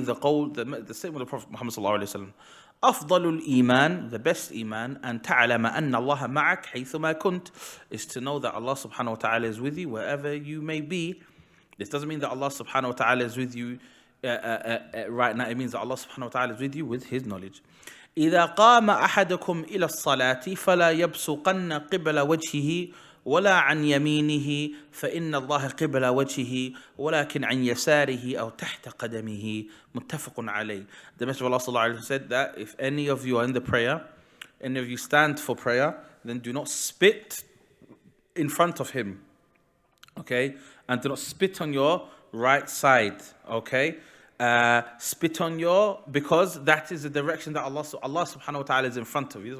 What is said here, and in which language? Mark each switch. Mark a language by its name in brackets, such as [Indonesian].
[English] the qawl, the statement of the Prophet Muhammad sallallahu alayhi wa sallam. [Arabic] أفضل الإيمان, [English] the best iman, [Arabic] أن تعلم أن الله معك حيثما كنت, [English] is to know that Allah subhanahu wa ta'ala is with you wherever you may be. This doesn't mean that Allah subhanahu wa ta'ala is with you right now. It means that Allah subhanahu wa ta'ala is with you with his knowledge. [Arabic] إذا قام أحدكم إلى الصلاة فلا يبصقن قبل وجهه ولا عن يمينه فإن الله قبل وجهه ولكن عن يساره أو تحت قدمه متفق عليه. [English] The Messenger of Allah sallallahu alaihi wasallam said that if any of you are in the prayer, any of you stand for prayer, then do not spit in front of him, okay? And do not spit on your right side, okay? Spit on your, because that is the direction that Allah subhanahu wa ta'ala is in front of you.